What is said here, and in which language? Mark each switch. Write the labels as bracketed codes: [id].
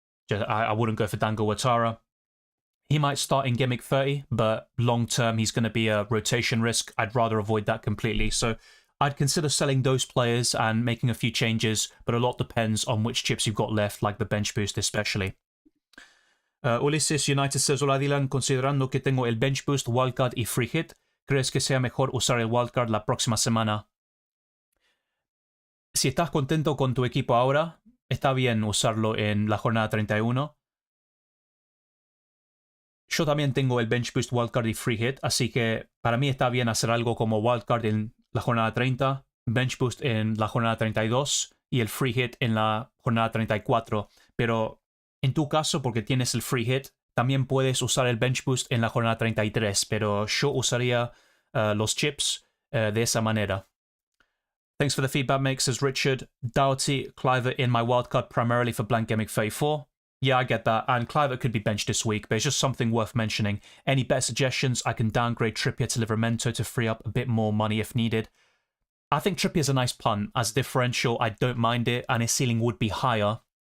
[en] I wouldn't go for Dango Ouattara. He might start in Gameweek 30, but long term he's going to be a rotation risk. I'd rather avoid that completely. So I'd consider selling those players and making a few changes, but a lot depends on which chips you've got left, like the bench boost especially. [es] Ulises United [en] says, [es] hola Dylan, considerando que tengo el bench boost, wildcard y free hit, ¿crees que sea mejor usar el wildcard la próxima semana? Si estás contento con tu equipo ahora, está bien usarlo en la jornada 31. Yo también tengo el bench boost, wildcard y free hit, así que para mí está bien hacer algo como wildcard en la jornada 30, bench boost en la jornada 32 y el free hit en la jornada 34. Pero en tu caso, porque tienes el free hit, también puedes usar el bench boost en la jornada 33, pero yo usaría los chips de esa manera. [en] Thanks for the feedback, mate, says Richard. Doughty, Kluivert in my wildcard primarily for blank Gameweek 34. Yeah, I get that, and Kluivert could be benched this week, but it's just something worth mentioning. Any better suggestions? I can downgrade Trippier to Livramento to free up a bit more money if needed. I think Trippier's a nice punt. As differential, I don't mind it, and his ceiling would be higher